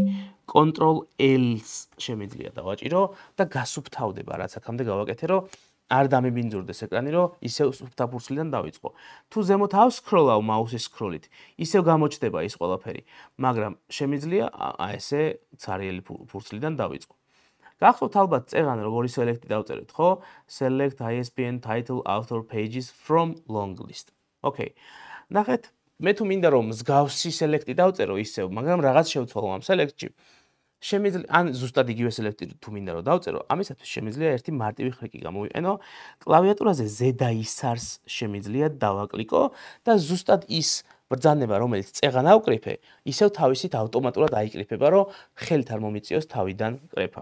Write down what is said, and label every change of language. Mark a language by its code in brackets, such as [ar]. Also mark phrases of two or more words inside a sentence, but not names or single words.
[ka] Control-L-ს შემიძლია დავაჭირო და გასუფთავდება, რაც აქამდე გავაკეთე, რომ არ დამიბინძურდეს ეკრანი, რომ ისევ სუფთა ფურცლიდან დავიწყო. თუ ზემოთ ავსკროლავ მაუსის სკროლით, ისევ გამოჩნდება ის ყველაფერი, მაგრამ შემიძლია აი ესე ცარიელი ფურცლიდან დავიწყო. გახსოვთ ალბათ წეღან როგორი select-ი დავწერეთ, ხო? [en] Select ISBN title author pages from long list. [ka] Okay. ნახეთ, მე თუ მინდა რომ მსგავსი select-ი დავწერო ისევ, მაგრამ რაღაც შევცვალო ამ select-ში. შემიძლია ან ზუსტად იგივე select-ი თუ მინდა რომ დავწერო, ამისათვის შემიძლია ერთი მარტივი ხრიკი გამოვიყენო. კლავიატურაზე ზედა ისარს შემიძლია დავაკლიკო და ზუსტად ის ბრძანება, რომელიც წეღან ავკრიფე, ისევ თავისით ავტომატურად აიკრიფება, რომ ხელით არ მომიწიოს თავიდან კრეფა.